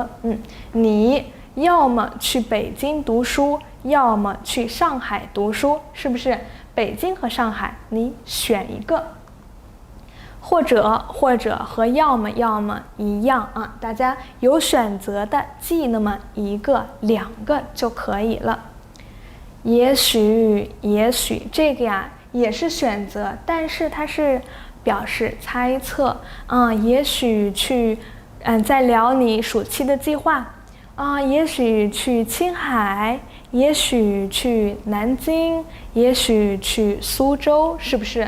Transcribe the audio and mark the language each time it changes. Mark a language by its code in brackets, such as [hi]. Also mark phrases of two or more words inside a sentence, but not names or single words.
[zh] 你要麼去北京讀書，要麼去上海讀書，是不是？北京和上海，你選一個。或者和要麼一樣啊，大家有選擇的記那麼1個、2 個就可以了。也許這個呀也是選擇，但是它是表示猜測也許去在聊你暑期的計劃也許去青海，也許去南京，也許去蘇州，是不是？